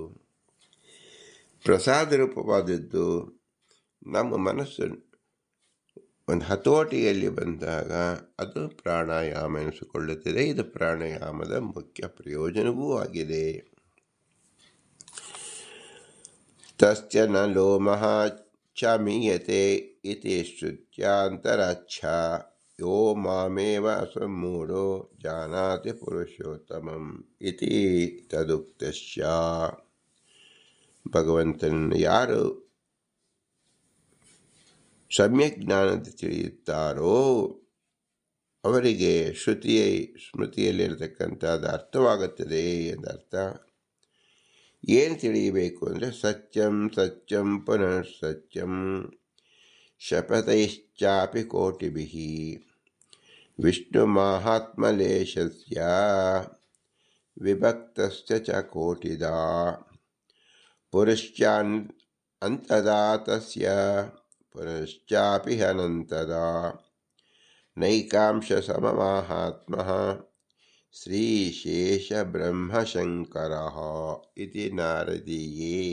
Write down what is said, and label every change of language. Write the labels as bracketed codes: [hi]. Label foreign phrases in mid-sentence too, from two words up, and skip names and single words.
[kn] ಪ್ರಸಾದ ರೂಪವಾದದ್ದು ನಮ್ಮ ಮನಸ್ಸು ಒಂದು ಹತೋಟಿಯಲ್ಲಿ ಬಂದಾಗ ಅದು ಪ್ರಾಣಾಯಾಮ ಎನಿಸಿಕೊಳ್ಳುತ್ತದೆ. ಇದು ಪ್ರಾಣಾಯಾಮದ ಮುಖ್ಯ ಪ್ರಯೋಜನವೂ ಆಗಿದೆ. [sa] ತಸ್ಯ ನ ಲೋಮಃ ಚ ಮೀಯತೆ ಇತಿ ಶ್ರುತ್ಯಾಂತರಾಚ್ಛ ಯೋ ಮಾಮೇವ ಅಸಮ್ಮೂಢೋ ಜಾನಾತಿ ಪುರುಷೋತ್ತಮಂ ಇತಿ ತದುಕ್ತಸ್ಯ. [kn] ಭಗವಂತನನ್ನು ಯಾರು ಸಮ್ಯಕ್ ಜ್ಞಾನದ ತಿಳಿಯುತ್ತಾರೋ ಅವರಿಗೆ ಸ್ಮೃತಿಯಲ್ಲಿರತಕ್ಕಂಥದ್ದು ಅರ್ಥವಾಗುತ್ತದೆ ಎಂದರ್ಥ. ಏನು ತಿಳಿಯಬೇಕು ಅಂದರೆ [sa] ಸತ್ಯಂ ಸತ್ಯಂ ಪುನಃ ಸತ್ಯಂ ಶಪಥೈಶ್ಚಾಪಿ ಕೋಟಿಭಿಃ ವಿಷ್ಣು ಮಾಹಾತ್ಮಲೇಶಸ್ಯ ವಿಭಕ್ತಸ್ಯ ಚ ಕೋಟಿದಾ ಪುರುಶ್ಚಾನ್ ಅಂತದಾ ತಸ್ಯ ಪುನಶ್ಚಾಪಿ ಅನಂತದಾ ನೈಕಾಂಶ ಸಮಮಾಹಾತ್ಮಃ ಶ್ರೀಶೇಷ ಬ್ರಹ್ಮಶಂಕರಃ ಇತಿ ನಾರದೀಯೇ.